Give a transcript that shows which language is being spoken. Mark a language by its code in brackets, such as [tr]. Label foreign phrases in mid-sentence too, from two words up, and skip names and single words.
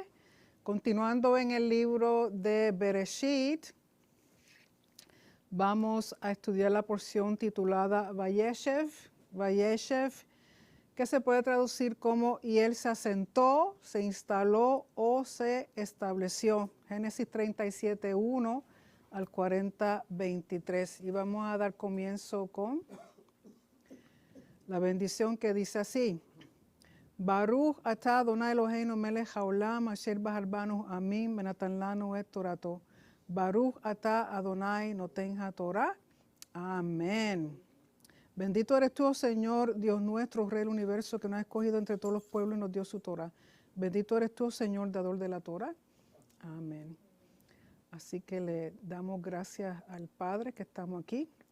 [es] Continuando en el libro de Bereshit, vamos a estudiar la porción titulada Vayeshev, que se puede traducir como y él se asentó, se instaló o se estableció. Génesis 37:1 al 40:23. Y vamos a dar comienzo con la bendición que dice así: [he] ברוך אתה אדוני אלוהינו מלך העולם אשר בחר בנו עמים ונתן לנו את תורתו. ברוך אתה אדוני נותן התורה. [es] Amén. Bendito eres tú, oh Señor, Dios nuestro, Rey del universo, que nos ha escogido entre todos los pueblos y nos dio su Torah. Bendito eres tú, oh Señor, dador de la Torah. Amén. Así que le damos gracias al Padre que estamos aquí.